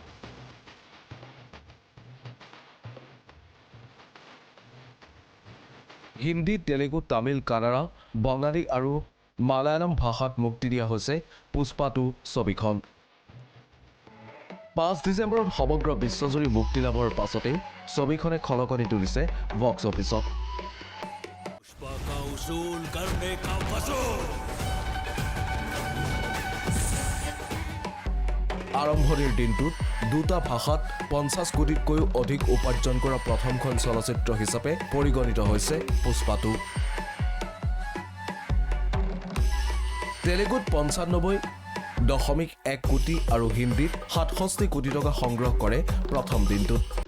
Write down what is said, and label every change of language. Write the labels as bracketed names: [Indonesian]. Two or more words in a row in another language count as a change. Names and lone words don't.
[Assamese] হিন্দী, তেলেগু, তামিল, কানাড়া, বঙালী আৰু মালায়ালম ভাষাত মুক্তি দিয়া হৈছে পুষ্পা 2 ছবিখন। 5 ডিচেম্বৰত সমগ্ৰ বিশ্বজুৰি মুক্তি লাভৰ পাছতেই ছবিখনে খলকনি তুলিছে বক্স অফিচত। [Hindi] पुष्पा का उसूल करने का वसूल। [Assamese] আৰম্ভণিৰ দিনটোত 2টা ভাষাত 50 কোটিতকৈও অধিক উপাৰ্জন কৰা প্ৰথমখন চলচ্চিত্ৰ হিচাপে পৰিগণিত হৈছে পুষ্পা 2। তেলেগুত 95.1 কোটি আৰু হিন্দীত 67 কোটি টকা সংগ্ৰহ কৰে প্ৰথম দিনটোত।